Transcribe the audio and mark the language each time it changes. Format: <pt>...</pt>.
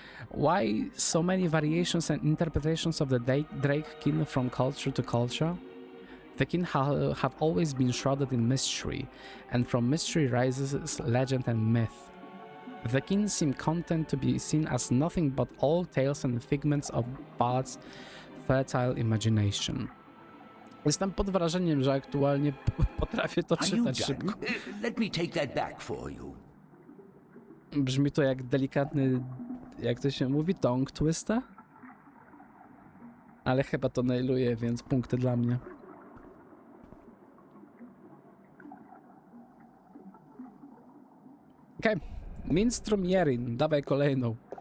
<en>Why so many variations and interpretations of the Drakekin from culture to culture? The kin have always been shrouded in mystery, and from mystery rises legend and myth. The kin seem content to be seen as nothing but all tales and figments of bards' fertile imagination.</en> <pl>Jestem pod wrażeniem, że aktualnie potrafię to</pl> <en>Are you</en> <pl>czytać</pl> <en>done?</en> <pl>szybko.</pl> <en>Let me take that back for you.</en> <pl>Brzmi to jak delikatny, jak to się mówi,</pl> <en>tongue twister?</en> <pl>Ale chyba to nailuje, więc punkty dla mnie. Okej, Minstrum Jerin, dawaj kolejną.</pl>